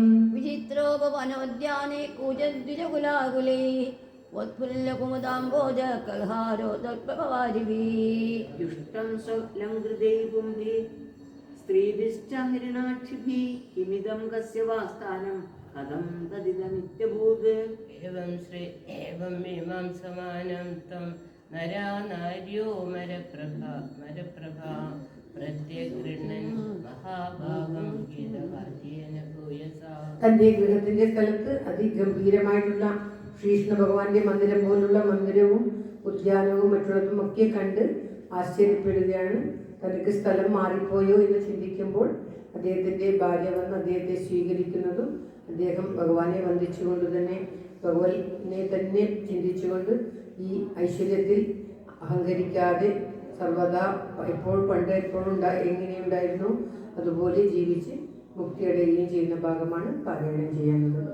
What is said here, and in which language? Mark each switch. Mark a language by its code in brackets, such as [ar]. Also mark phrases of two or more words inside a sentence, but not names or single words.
[sa] വിചിത്രോപവനോദ്യാനെ കൂജദ്വിജകുലാകുലേ വത്ഫുല്ലകുമുദാംബോജ കൽഹാരോ തത്പവാരിഭി. ദുഷ്ടം സ്വലംകൃതൈ പുംഭി സ്ത്രീഭിശ്ച ഹിരണാക്ഷിഭിः കിമിദം കസ്യ വാസ്ഥാനം കഥം തദിദമിത്യഭൂത്. एवं इमं समानं तं नरा नार्यो मरप्रभा प्रत्यगृह्णन् महाभागं गीतवाद्येन भूयसा. [ml] തന്റെ ഗൃഹത്തിന്റെ സ്ഥലത്ത് അതിഗംഭീരമായിട്ടുള്ള ശ്രീകൃഷ്ണ ഭഗവാന്റെ മന്ദിരം പോലുള്ള മന്ദിരവും ഉദ്യാനവും മറ്റുള്ളതും ഒക്കെ കണ്ട് ആശ്ചര്യപ്പെടുകയാണ്. തനിക്ക് സ്ഥലം മാറിപ്പോയോ എന്ന് ചിന്തിക്കുമ്പോൾ അദ്ദേഹത്തിൻ്റെ ഭാര്യ വന്ന് അദ്ദേഹത്തെ സ്വീകരിക്കുന്നതും അദ്ദേഹം ഭഗവാനെ വന്ദിച്ചുകൊണ്ട് തന്നെ ഭഗവാനെ തന്നെ ചിന്തിച്ചുകൊണ്ട് ഈ ഐശ്വര്യത്തിൽ അഹങ്കരിക്കാതെ സർവദാ പണ്ട് എപ്പോഴും എങ്ങനെയുണ്ടായിരുന്നു അതുപോലെ ജീവിച്ച് മുക്തിയടയുകയും ചെയ്യുന്ന ഭാഗമാണ് പാരായണം ചെയ്യാനുള്ളത്.